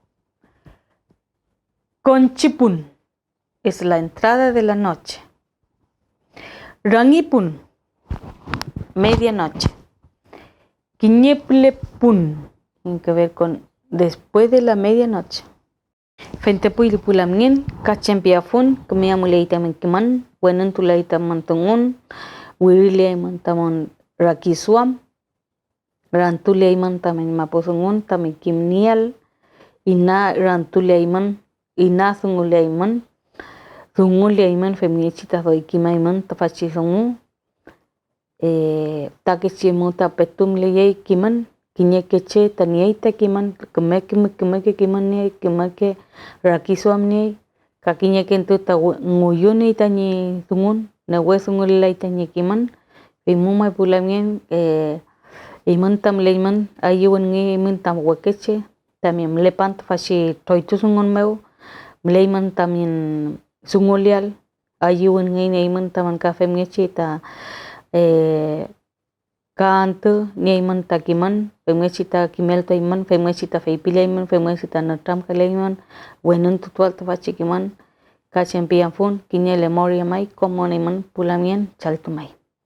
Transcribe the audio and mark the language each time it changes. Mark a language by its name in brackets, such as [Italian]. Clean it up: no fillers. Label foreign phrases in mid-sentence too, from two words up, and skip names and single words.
[Spanish] Conchipun es la entrada de la noche. Rangipun, medianoche. Quiñeplepun tiene que ver con después de la medianoche. [Mapuche] Fentepuilipulamnin, cachempiafun, comiamuleitamen kiman, buenentulaitaman tungun, wirilaiman tamon rakisuam, rantuleiman tamen maposungun, tamen kimnial, ina rantuleiman, ina zunguleiman, zunguleiman feminichitas doikimaiman tafachizungu, takichimu tapetum leyei kiman, kiñekeche taniaita kiman, kumeke kiman ni, kumeke rakisuam ni, kakiñekentu nguyuni tani zungun, newezungulai tani kiman, imuma pulamien, iman tam leiman, ayuan ngi iman tam huekeche, también mlepant fashi toitu zungun meu, mleiman también zungulial, ayuan ngi iman taman kafe mngechi ta kanto ni iman takiman, femechita kimelta iman, femechita feipila iman, femechita natram kaleiman, wenun tutual tafachi kiman, kachempian fun, kiñele moria mai, como iman pulamien chaltumai.